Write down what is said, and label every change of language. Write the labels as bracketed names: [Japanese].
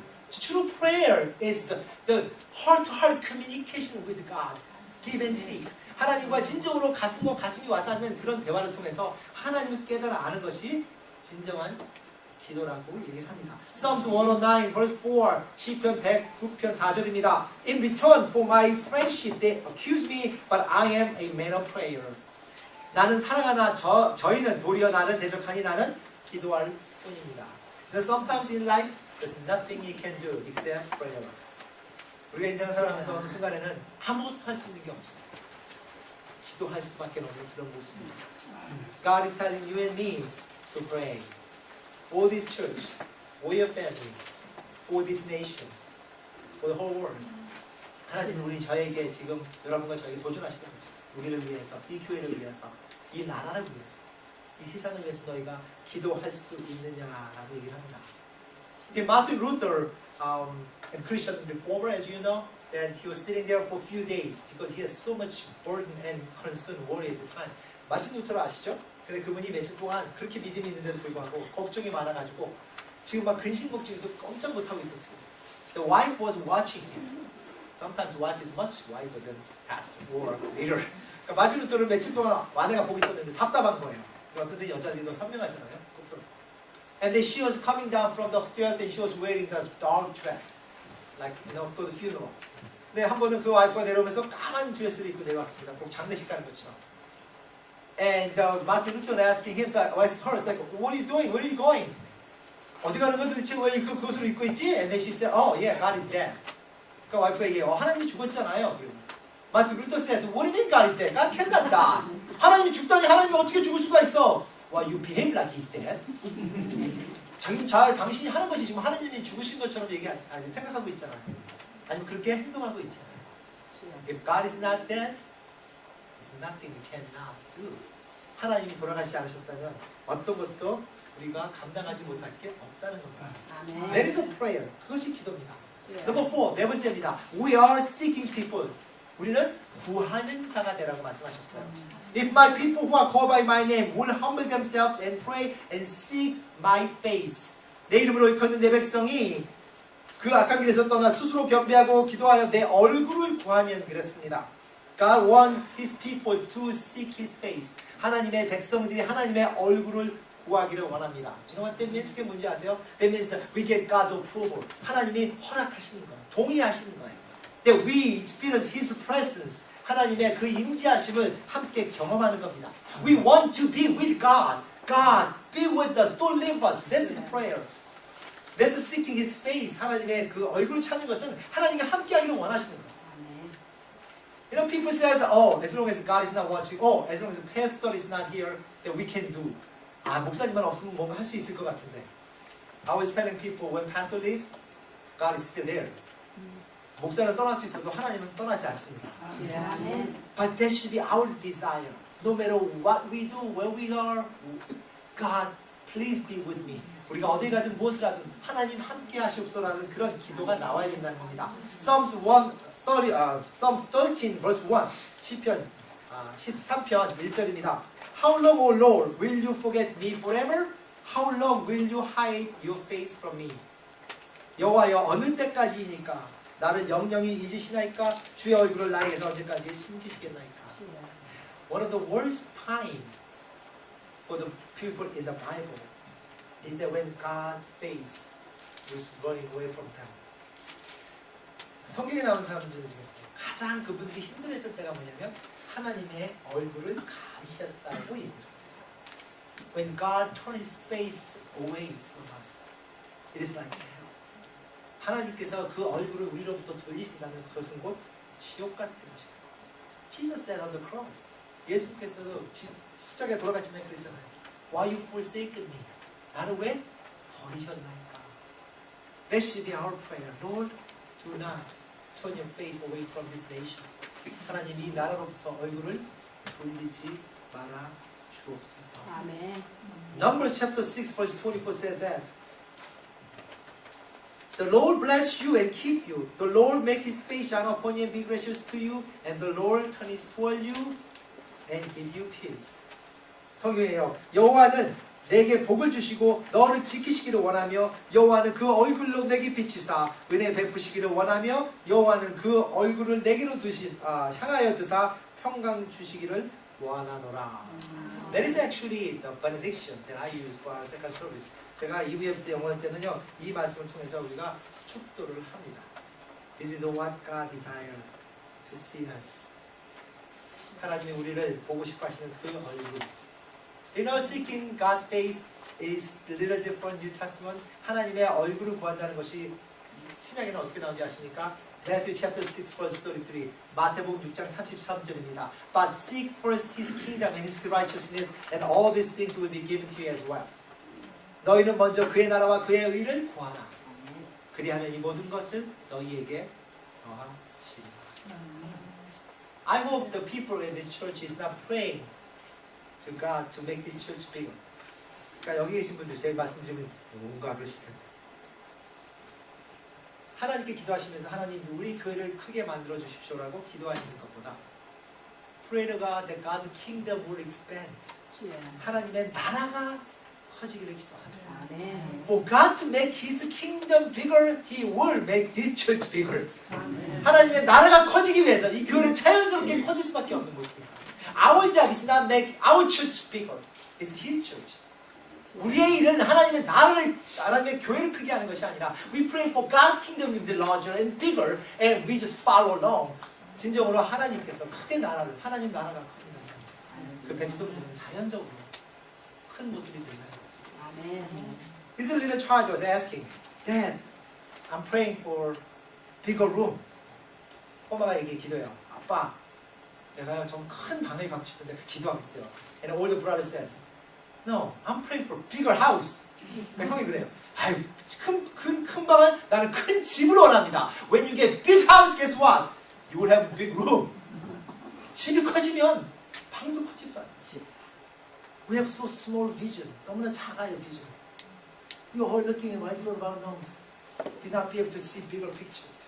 [English] True prayer is the heart-to-heart communication with God. Give and take. [Korean] 하나님과 진정으로 가슴과 가슴이 와닿는 그런 대화를 통해서 하나님을 깨달아 아는 것이 진정한 기도라고 얘기를 합니다. [English] Psalms 109 verse 4 [Korean] 시편 109편 4절입니다. [English] In return for my friendship they accuse me but I am a man of prayer. [Korean] 나는 사랑하나 저희는 도리어 나를 대적하니 나는 기도할 뿐입니다. [English] Sometimes in life there's nothing you can do except prayer. [Korean] 우리가 인생을 살아가면서 어느 순간에는 아무것도 할 수 있는 게 없어요. 기도할 수밖에 없는 그런 모습입니다. [English] God is telling you and me to pray for this church, for your family, for this nation, for the whole world. [Korean] 하나님은 우리 저에게 지금 여러분과 저에게 도전하시는 거죠. 우리를 위해서, 이 교회를 위해서, 이 나라를 위해서, 이 세상을 위해서 너희가 기도할 수 있느냐라고 얘기를 합니다. [English] Martin Luther, a Christian reformer, as you know, that he was sitting there for a few days because he has so much burden and concern, worry at the time. [Korean] 마틴 루터를 아시죠? 근데 그분이 며칠 동안 그렇게 믿음이 있는데도 불구하고 걱정이 많아가지고 지금 막 근심걱정에서 꼼짝 못하고 있었어요. [English] The wife was watching him. Sometimes wife is much wiser than pastor or leader. [Korean] 그러니까 마틴 루터를 며칠 동안 아내가 보고 있었는데 답답한 거예요. 어떤 때 여자들도 현명하잖아요. [English] And then she was coming down from the upstairs and she was wearing the dark dress, like for the funeral. [Korean] 근데 한 번은 그 와이프가 내려오면서 까만 드레스를 입고 내려왔습니다. 꼭 장례식 가는 것처럼. [English] And Martin Luther asking him, was her like, what are you doing? Where are you going? [Korean] 어디 가는 거 도대체 왜 그것을 입고 있지? [English] And then she said, oh yeah, God is dead. [Korean] 그 와이프가 얘기해요. 하나님이 죽었잖아요. [English] Martin Luther says, what do you mean God is dead? God cannot die. [Korean] 하나님이 죽다니 하나님이 어떻게 죽을 수가 있어? [English] Well, you behave like he's dead. [Korean] 당신이 하는 것이 지금 하나님이 죽으신 것처럼 생각하고 있잖아요. 아니면 그렇게 행동하고 있잖아요. [English] If God is not dead, there's nothing you cannot do. [Korean] 하나님이 돌아가시지 않으셨다면 어떤 것도 우리가 감당하지 못할 게 없다는 겁니다. 아멘. [English] That is a prayer. [Korean] 그것이 기도입니다. [English] Number 4, [Korean] 네 번째입니다. [English] We are seeking people. [Korean] 우리는 구하는 자가 되라고 말씀하셨어요. [English] If my people who are called by my name will humble themselves and pray and seek my face. [Korean] 내 이름으로 일컫는 내 백성이 그 악한 길에서 떠나 스스로 겸비하고 기도하여 내 얼굴을 구하면 그랬습니다. [English] God wants His people to seek His face. [Korean] 하나님의 백성들이 하나님의 얼굴을 구하기를 원합니다. [English] You know what that means? [Korean] 그게 뭔지 아세요? [English] That means we get God's approval. [Korean] 하나님이 허락하시는 거예요. 동의하시는 거예요. [English] That we experience His presence. 하나님의 그 임재하심을 함께 경험하는 겁니다. We want to be with God. God, be with us. Don't leave us. That's His prayer. That's seeking His face. [Korean] 하나님의 그 얼굴을 찾는 것은 하나님과 함께하기를 원하시는 거예요. [English] You know, people says, oh, as long as God is not watching, oh, as long as the pastor is not here, that we can do. [Korean] 아, 목사님만 없으면 뭔가 할 수 있을 것 같은데. [English] I was telling people, when pastor leaves, God is still there. [Korean] 목사는 떠날 수 있어도 하나님은 떠나지 않습니다. [English] But that should be our desire. No matter what we do, where we are, God, please be with me. [Korean] 우리가 어디 가든 무엇을 하든 하나님 함께 하시옵소서라는 그런 기도가 나와야 된다는 겁니다. [English] Psalms 13 verse 1 [Korean] 시편 13편 1절입니다. [English] How long, O Lord, will you forget me forever? How long will you hide your face from me? [Korean] 여호와여 어느 때까지이니까 나를 영영히 잊으시나이까 주의 얼굴을 나에게서 언제까지 숨기시겠나이까. [English] One of the worst time for the people in the Bible is that when God's face was running away from them. [Korean] 성경에 나오는 사람들 중에서 가장 그분들이 힘들었던 때가 뭐냐면 하나님의 얼굴을 가리셨다고 얘기합니다. [English] When God turned His face away from us, it is like hell. [Korean] 하나님께서 그 얼굴을 우리로부터 돌리신다면 그것은 곧 지옥 같은 것입니다. [English] Jesus said on the cross. [Korean] 예수님께서도 십자가에 돌아가시면 그랬잖아요. [English] Why you forsaken me? [Korean] 나를 왜 버리셨나이까? [English] That should be our prayer. Lord, do not turn your face away from this nation. [Korean] 하나님 이 나라로부터 얼굴을 돌리지 말아 주옵소서. 아멘. [English] Numbers chapter 6 verse 24 said that the Lord bless you and keep you. The Lord make his face shine upon you and be gracious to you. And the Lord turn his toward you and give you peace. [Korean] 성경이에요. 여호와는 내게 복을 주시고 너를 지키시기를 원하며 여호와는 그 얼굴로 내게 비추사 은혜 베푸시기를 원하며 여호와는 그 얼굴을 내게로 향하여 드사 평강 주시기를 원하노라. [English] That is actually the benediction that I use for our second service. [Korean] 제가 2부에 영원 때는요 이 말씀을 통해서 우리가 축도를 합니다. [English] This is what God desires to see us. [Korean] 하나님이 우리를 보고 싶어 하시는 그 얼굴. [English] You know, seeking God's face is a little different New Testament. [Korean] 하나님의 얼굴을 구한다는 것이 신약에는 어떻게 나오는지 아십니까? [English] Matthew chapter 6 verse 33. [Korean] 마태복음 6장 33절입니다. [English] But seek first his kingdom and his righteousness and all these things will be given to you as well. [Korean] 너희는 먼저 그의 나라와 그의 의를 구하라. 그리하면 이 모든 것을 너희에게 더하시리라. [English] I hope the people in this church is not praying to God to make this church bigger. [Korean] 그러니까 여기 계신 분들 제가 말씀드리면 뭔가 그러실 텐데 하나님께 기도하시면서 하나님 우리 교회를 크게 만들어 주십시오라고 기도하시는 것보다 [English] Pray to God that God's kingdom will expand. [Korean] 하나님의 나라가 커지기를 기도하세요. 아멘. [English] For God to make His kingdom bigger, He will make this church bigger. [Korean] 아멘. 하나님의 나라가 커지기 위해서 이 교회는 자연스럽게 커질 수밖에 없는 것입니다. [English] Our job is not make our church bigger. It's His church. [Korean] 우리의 일은 하나님의 나라를, 하나님의 교회를 크게 하는 것이 아니라 [English] We pray for God's kingdom to be larger and bigger and we just follow along. [Korean] 진정으로 하나님께서 크게 나라를, 하나님 나라가 커진다면 그 백성들은 자연적으로 큰 모습이 된다. 아멘. [English] This little child was asking, Dad, I'm praying for bigger room. [Korean] 엄마가 이게 기도해요. 아빠, 내가 좀 큰 방을 갖고 싶은데 기도하고 있어요. [English] And the older brother says, No, I'm praying for bigger house. [Korean] 형이 그래요. 아유, 큰 방은 나는 큰 집을 원합니다. [English] When you get big house, guess what? You will have big room. [Korean] 집이 커지면 방도 커질 거야. [English] We have so small vision. [Korean] 너무나 작아요, vision. [English] We are all looking right through our nose. Do not be able to see bigger picture.